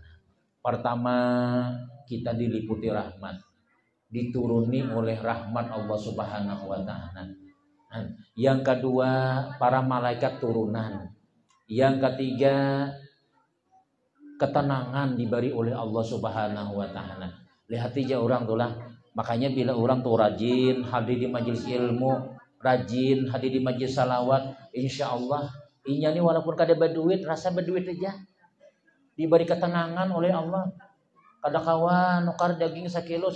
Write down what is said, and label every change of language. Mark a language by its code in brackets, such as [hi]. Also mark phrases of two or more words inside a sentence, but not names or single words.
[bjn] Pertama, kita diliputi rahmat, dituruni oleh rahmat [ar] الله سبحانه وتعالى. [bjn] Yang kedua, para malaikat turunan. Yang ketiga, ketenangan diberi oleh [ar] الله سبحانه وتعالى. [bjn] Lihat aja orang tuh lah. Makanya bila orang tuh rajin hadir di majelis ilmu, rajin hadir di majelis salawat, insyaallah inya nih walaupun kada berduit, rasa berduit aja. Diberi ketenangan oleh Allah. Kada kawan nukar daging 1,5 kilo.